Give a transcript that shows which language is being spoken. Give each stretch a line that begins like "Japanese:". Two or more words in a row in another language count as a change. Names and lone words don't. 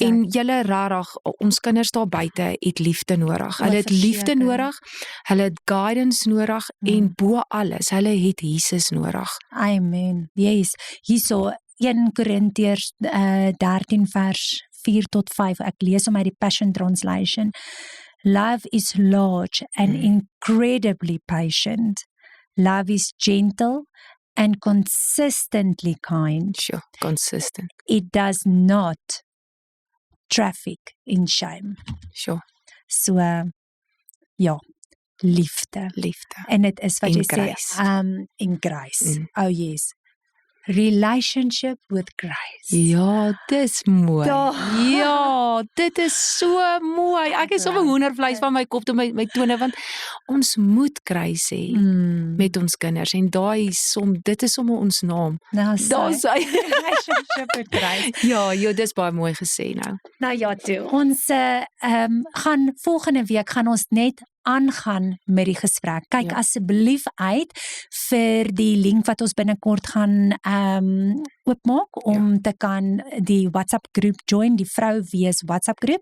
Afrikaans: En julle rarig, ons kinders daar buite het liefde nodig. Hulle het liefde nodig, hulle het guidance nodig en bo alles, hulle het Jesus nodig.
English: Amen. Yes.
Afrikaans: Hierso 1 Korintiërs 13 vers 4 tot 5. Ek lees hom uit die Passion Translation.
English: Love is large and incredibly patient. Love is gentle and consistently kind. Sure, consistent. It does not traffic in shame. Sure. So,
Afrikaans: ja, liefde. Liefde. En dit is wat en jy grace. sê,
English: in grace. Oh yes. Relationship with Grace.
Afrikaans: Ja, dis mooi. Daar. Ja, dit is so mooi. Ek is sommer hoendervleis van my kop tot my tone want ons moet kruis hê met ons kinders en dit is sommer ons naam. Daar's hy. Relationship with Grace. Ja, dis baie mooi gesê nou. Nou ja, toe. Ons gaan volgende week gaan ons net aangaan met die gesprek. Kyk asseblief uit vir die link wat ons binnekort gaan oopmaak om te kan die WhatsApp groep join, die Vrou Wees WhatsApp groep.